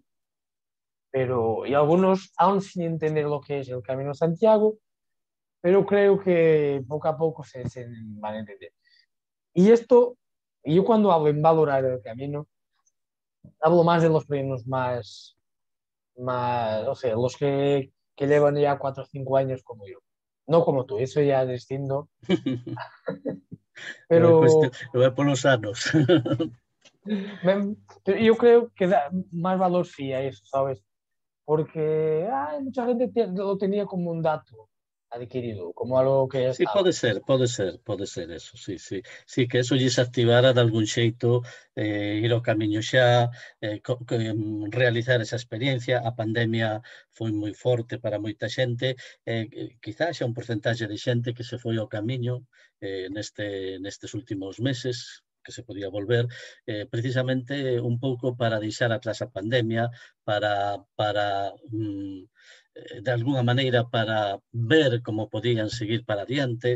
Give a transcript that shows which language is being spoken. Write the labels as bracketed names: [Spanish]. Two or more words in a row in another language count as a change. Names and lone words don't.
[Spanish] Pero, y algunos aún sin entender lo que es el Camino de Santiago, pero creo que poco a poco se van a entender. Y esto, y yo cuando hablo en valorar el camino, hablo más de los premios más, o sea, los que llevan ya 4 o 5 años como yo. No como tú, eso ya es distinto. [Galician] Eu é, cuestión, Pero eu é polos anos. [Spanish] yo creo que da más valor sí a eso, ¿sabes? Porque mucha gente lo tenía como un dato adquirido, como algo que ya Sí, estaba. [Galician] pode ser eso, sí, sí. Sí, que eso lles activara de algún xeito ir ao camiño xa, realizar esa experiencia. A pandemia foi moi forte para moita xente, quizás xa un porcentaxe de xente que se foi ao camiño nestes últimos meses, que se podía volver, precisamente un pouco para deixar atrás a pandemia, para de alguna maneira para ver como podían seguir para adiante.